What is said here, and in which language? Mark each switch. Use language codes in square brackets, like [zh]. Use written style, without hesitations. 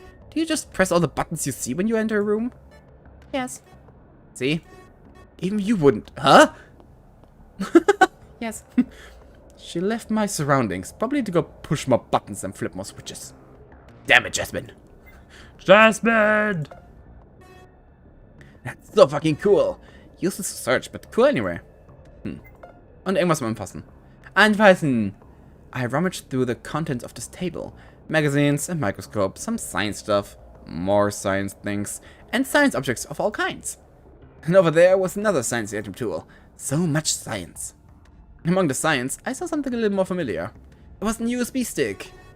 [en] Do you just press all the buttons you see when you enter a room? Yes. See? Even you wouldn't. Huh? Yes. She left my surroundings, probably to go push more buttons and flip more switches. Damn it, Jasmine. Jasmine! That's so fucking cool. Useless to search, but cool anyway. [de] Und irgendwas mal anfassen. Anfassen! [en] I rummaged through the contents of this table. Magazines, a microscope, some science stuff, more science things, and science objects of all kinds. And over there was another science item tool. So much science. Among the science, I saw something a little more familiar. It was an USB stick.